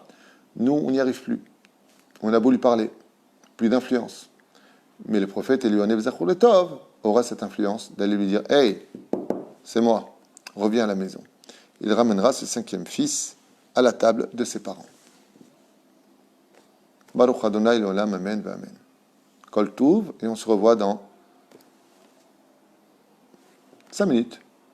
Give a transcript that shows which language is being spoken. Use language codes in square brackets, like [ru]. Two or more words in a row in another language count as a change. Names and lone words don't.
[fr] Nous, on n'y arrive plus. On a beau lui parler, plus d'influence. Mais le prophète Eliyahu [he] זכור לטוב [fr] aura cette influence d'aller lui dire « Hey, c'est moi, reviens à la maison ». Il ramènera ce 5e fils à la table de ses parents. [he] ברוך ה' לעולם, אמן, אמן. כל טוב, [fr] et on se revoit dans 5 minutes.